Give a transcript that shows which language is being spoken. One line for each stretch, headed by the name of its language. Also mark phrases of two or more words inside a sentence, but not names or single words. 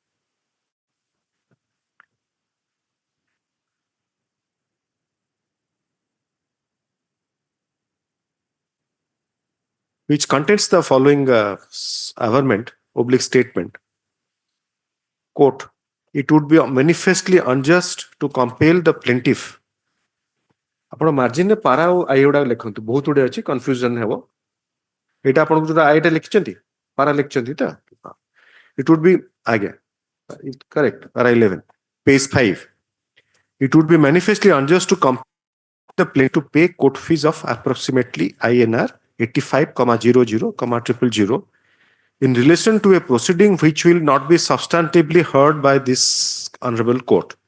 English: Which contains the following averment, oblique statement. Quote, it would be manifestly unjust to compel the plaintiff.
Odia: ଆପଣ ମାର୍ଜିନରେ ପାରା ଆଉ ଆଇ ଗୁଡାକ ଲେଖନ୍ତୁ, ବହୁତ ଗୁଡେ ଅଛି, କନଫ୍ୟୁଜନ ହେବ। ଏଇଟା ଆପଣଙ୍କୁ ଯୋଉଟା ଆଇଟା ଲିଖିଛନ୍ତି, ପାରା ଲିଖିଛନ୍ତି ତ?
English: It would be, ଆଜ୍ଞା, correct, para 11, page 5. It would be manifestly unjust to compel the plaintiff to pay court fees of approximately INR 85,00,000 in relation to a proceeding which will not be substantively heard by this honorable court.